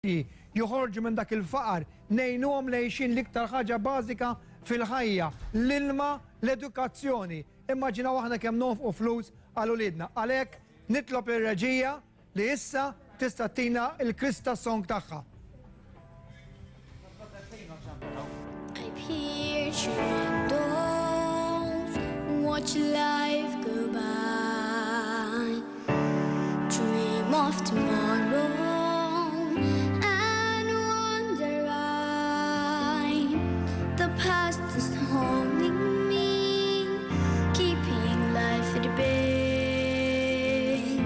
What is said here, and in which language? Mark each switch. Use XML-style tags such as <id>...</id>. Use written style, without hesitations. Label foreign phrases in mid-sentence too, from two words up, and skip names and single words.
<mt>joħorġu minn dak il-faqar, nejnuhom lejxin l-iktar ħaġa bażika fil-ħajja, l-ilma, l-edukazzjoni. Immaġinaw aħna kemm nonfqu flus għal ulidna. Għalhekk nitlob ir-reġija li issa tista' tina l-Krista song tagħha.</mt> <en>Watch life go by, dream of tomorrow and wonder why the past is holding me, keeping life at bay.</en>